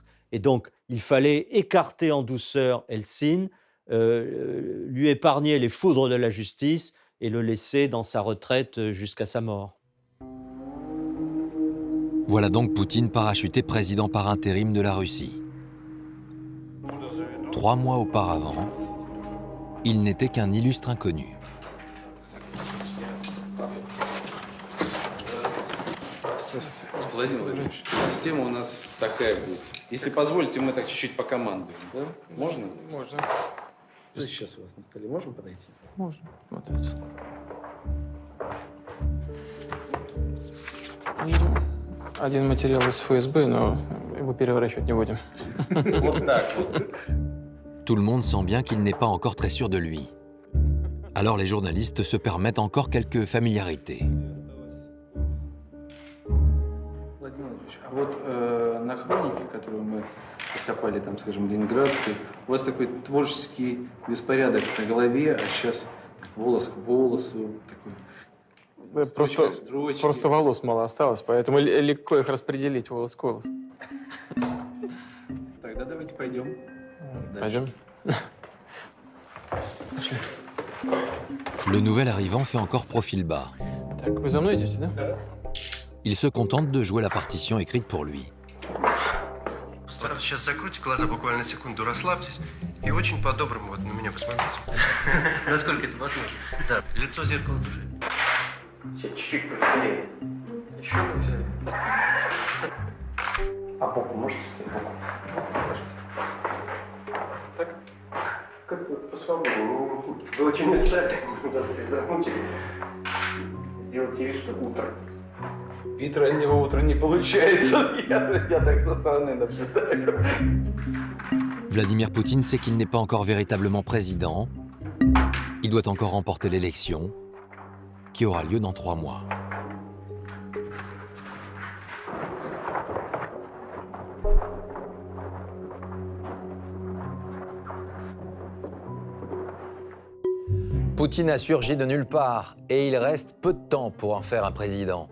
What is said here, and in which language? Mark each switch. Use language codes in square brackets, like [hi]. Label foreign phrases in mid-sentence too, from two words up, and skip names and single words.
[fr] Et donc, il fallait écarter en douceur Eltsine, lui épargner les foudres de la justice et le laisser dans sa retraite jusqu'à sa mort. Voilà donc Poutine parachuté président par intérim de la Russie. 3 mois auparavant, il n'était qu'un illustre inconnu. [ru] Владимир, система у нас такая будет. Если позволите, мы так чуть-чуть покомандуем. Да? Можно? Можно. Что сейчас у вас на столе? Можем подойти? Можно. Смотрите. Один материал из ФСБ, но его переворачивать не будем. Вот так вот. [fr] Tout le monde sent bien qu'il n'est pas encore très sûr de lui. Alors les journalistes se permettent encore quelques familiarités. [ru] А вот на хронике, которую мы откопали, там, скажем, ленинградской, у вас такой творческий беспорядок на голове, а сейчас волос к волосу, такой... Просто волос мало осталось, поэтому легко их распределить волос к волосу. Тогда давайте пойдем. Пойдем. [fr] Le nouvel arrivant fait encore profil bas. [ru] Так, вы за мной идете, да? [fr] Il se contente de jouer la partition écrite pour lui. [ru] Сейчас закройте глаза буквально на секунду, расслабьтесь и очень по-доброму вот на меня посмотрите. Насколько это возможно? Да, лицо зеркало души. Чуть-чуть повеселее. Еще повеселее. А боку можете встать? Боку. Так? Как-то по-свободному. Вы очень устали, вас всех замучили. Сделайте вид, что утро. Вид раннего утра не получается. Я так со стороны наблюдаю. [fr] Vladimir Poutine sait qu'il n'est pas encore véritablement président. Il doit encore remporter l'élection, qui aura lieu dans 3 mois. Poutine a surgi de nulle part et il reste peu de temps pour en faire un président.